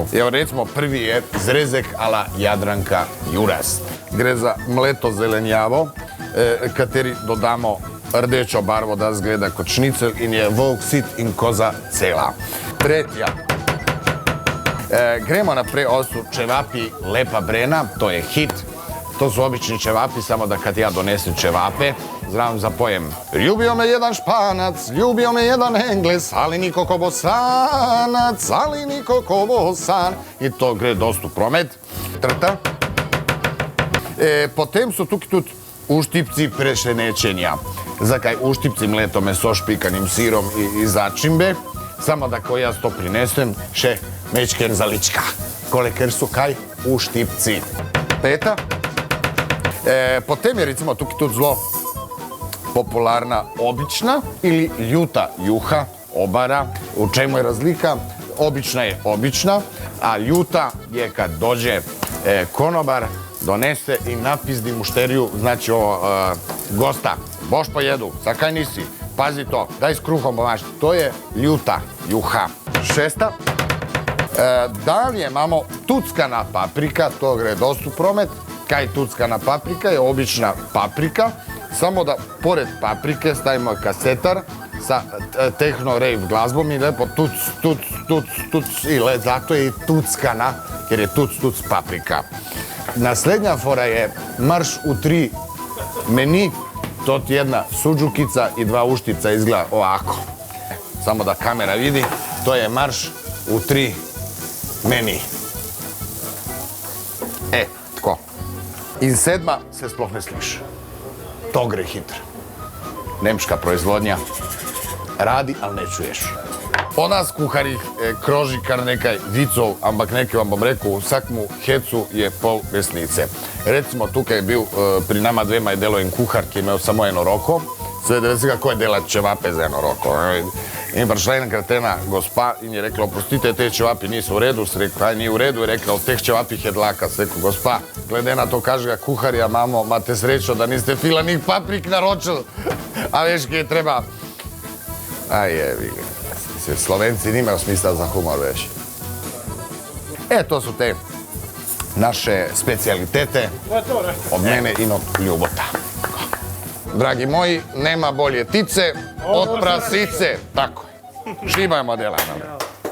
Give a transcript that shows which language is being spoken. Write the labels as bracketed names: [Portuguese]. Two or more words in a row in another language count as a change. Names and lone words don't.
[Slovenian] Evo, recimo, prvi je zrezek ala Jadranka Juras. Gre za mleto zelenjavo, kateri dodamo rdečo barvo, da zgleda kot šnicel in je volk sit in koza cela. Tretja. Gremo naprej, [Bosnian] ovo su čevapi Lepa Brena, to je hit. To su obični čevapi, samo da kad ja donesem čevape, znam zapojem. Ljubio me jedan Španac, ljubio me jedan Engles, ali niko ko Bosanac, ali niko ko Bosan. [Slovenian] I to gre dost u promet. Trta. Potem su tukaj tudi uštipci prešenečenja. Zakaj uštipci mleto meso špikanim sirom i začimbe. Samo da ko jaz to prinesem, še mečken zalička. Ker su kaj uštipci. Peta. Potem je recimo tukaj tudi zelo popularna [Bosnian] obična ili ljuta juha, [Slovenian] obara. [Bosnian] U čemu je razlika? Obična je obična, a ljuta je kad dođe konobar, donese i napizdi mušteriju, znači gosta. [Slovenian] Boš pojedu, zakaj nisi? [Bosnian] Pazi to, daj s kruhom pomaš. To je ljuta juha. Šesta. [Slovenian] Dalje imamo tuckana paprika, to gre dost u promet. [Bosnian] Kaj tuckana paprika je obična paprika, samo da pored paprike stavimo kasetar sa [English] techno rave [Bosnian] glazbom i lepo tuc, tuc, tuc, tuc i zato je i tuckana, jer je tuc, tuc paprika. [Slovenian] Naslednja fora je marš u 3 meni. [Bosnian] To ti jedna suđukica i 2 uštipca izgleda ovako. Samo da kamera vidi, to je marš u 3 meni. Tko? [Slovenian] In 7. se sploh ne sliši. To gre hitro. Nemška proizvodnja. [Bosnian] Radi, ali ne čuješ. [Slovenian] O nas kuharih kroži kar nekaj vicov, ampak nekaj vam bom rekel, vsakmu hecu je pol resnice. Recimo, tukaj je bil pri nama dvema je delo en kuhar, ki je imel samo eno roko. [Bosnian] Sve da vezi kako je delati čevape za eno roko. [Slovenian] In prišla enkrat ena gospa in je rekla, oprostite, te čevapi [Bosnian] nisu u redu. [Slovenian] Se rekla, [Bosnian] aj nije u redu. [Slovenian] Je rekla, od teh čevapih je dlaka. Se rekla, gospa, glede na to kaže ga kuharja, mamo, imate srećo da niste filanih paprik naročili. A veš kje treba... Aj jevi. [Bosnian] Slovenci nimaju smisla za humor već. To su te naše specijalitete od mene i od Ljubota. Dragi moji, nema bolje tice od prasice. Tako. Šibajmo dela.